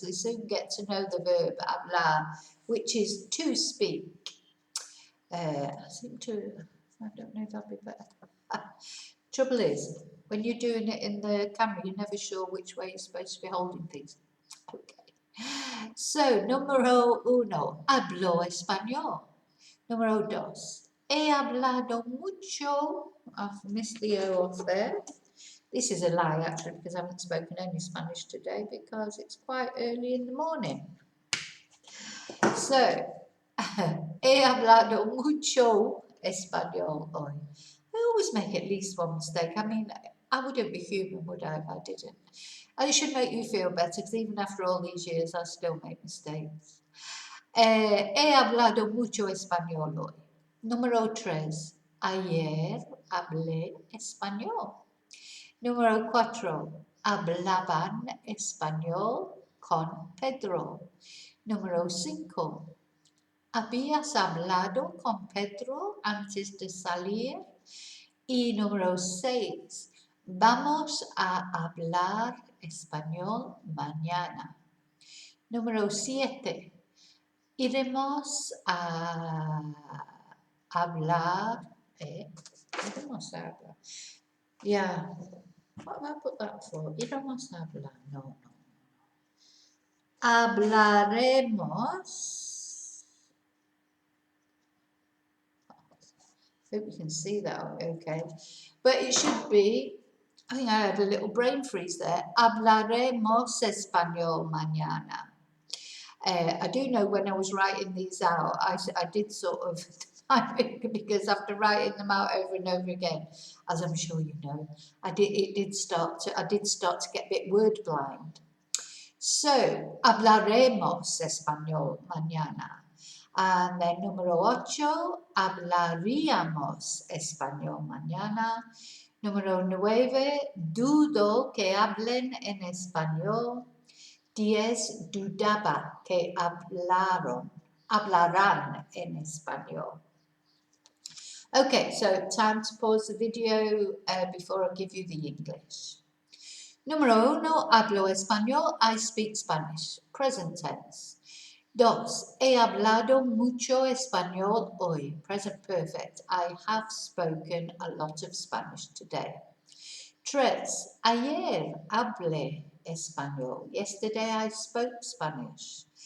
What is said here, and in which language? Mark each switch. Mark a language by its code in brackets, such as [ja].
[en] They soon get to know the verb hablar, which is to speak. I don't know if that'd be better. Trouble is, when you're doing it in the camera, you're never sure which way you're supposed to be holding things. Okay. [es] So, número uno, hablo español. Número dos, he hablado mucho. [en] I've missed the O off there. This is a lie, actually, because I haven't spoken any Spanish today because it's quite early in the morning. [es] So, he hablado mucho español hoy. [en] I always make at least one mistake. I mean, I wouldn't be human, would I, if I didn't? And it should make you feel better, because even after all these years, I still make mistakes. [es] He hablado mucho español hoy. Número 3. Ayer hablé español. Número 4. Hablaban español con Pedro. Número 5. ¿Habías hablado con Pedro antes de salir? Y número 6. Vamos a hablar español mañana. Número 7. Iremos a hablar. Iremos a hablar. Yeah. [en] What have I put that for? [es] Iremos a hablar. [en] No. [es] Hablaremos. [en] Hope you can see that okay. But it should be, I think I had a little brain freeze there. [es] Hablaremos español mañana. [en] I do know when I was writing these out, I did sort of, because after writing them out over and over again, as I'm sure you know, I did start to get a bit word blind. [es] So, hablaremos español mañana. [en] And then [es] número 8, hablaríamos español mañana. Número 9, dudo que hablen en español. 10, dudaba que hablarán en español. [en] Okay, so time to pause the video before I give you the English. [es] Número 1, hablo español, [en] I speak Spanish, present tense. [es] 2, he hablado mucho español hoy, [en] present perfect. I have spoken a lot of Spanish today. [es] 3, ayer hablé español. [en] Yesterday I spoke Spanish.